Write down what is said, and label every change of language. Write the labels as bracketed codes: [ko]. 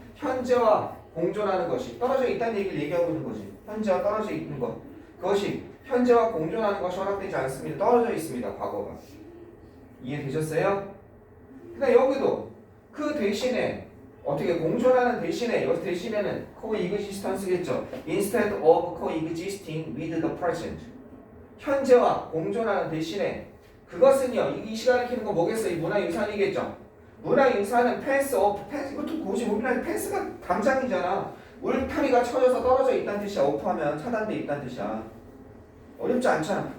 [ko] 현재와 공존하는 것이 떨어져 있다는 얘기를 얘기하고 있는 거지. 현재와 떨어져 있는 것. 그것이 현재와 공존하는 것이 허락되지 않습니다. 떨어져 있습니다. 과거가. 이해되셨어요? 근데 여기도 그 대신에 어떻게 공존하는 대신에 여기서 대신에는 coexistence겠죠. [en] Instead of coexisting with the present. [ko] 현재와 공존하는 대신에 그것은요. 이 시간을 키는 거 뭐겠어? 이 문화유산이겠죠. 문화유산은 패스 이것도 굳이 우리나라 패스가 담장이잖아. 울타리가 쳐져서 떨어져 있다는 뜻이야. 오프하면 차단돼 있다는 뜻이야. 어렵지 않잖아.